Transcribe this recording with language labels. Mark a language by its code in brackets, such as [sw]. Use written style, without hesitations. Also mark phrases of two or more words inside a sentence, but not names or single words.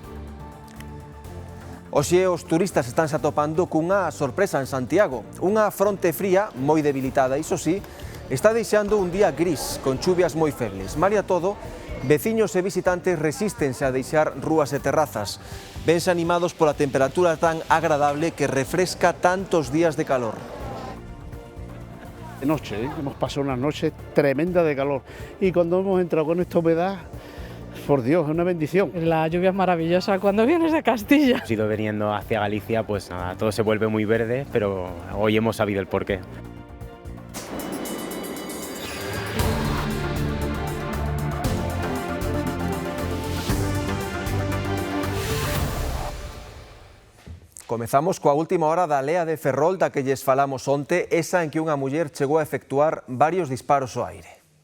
[gl] Hoxe os turistas estánse atopando cunha sorpresa en Santiago. Unha fronte fría moi debilitada, iso sí, está deixando un día gris, con chuvias moi febles. Malia todo, veciños e visitantes resístense a deixar rúas e terrazas. Vense animados pola temperatura tan agradable que refresca tantos días de calor. [es] De noche, hemos pasado una noche tremenda de calor y cuando hemos entrado con esta humedad, por Dios, es una bendición. La lluvia es maravillosa cuando vienes de Castilla. Hemos ido viniendo hacia Galicia, pues nada, todo se vuelve muy verde, pero hoy hemos sabido el porqué. [gl] Comezamos coa última hora da lea de Ferrol da que lles falamos onte, esa en que unha muller chegou a efectuar varios disparos ao aire.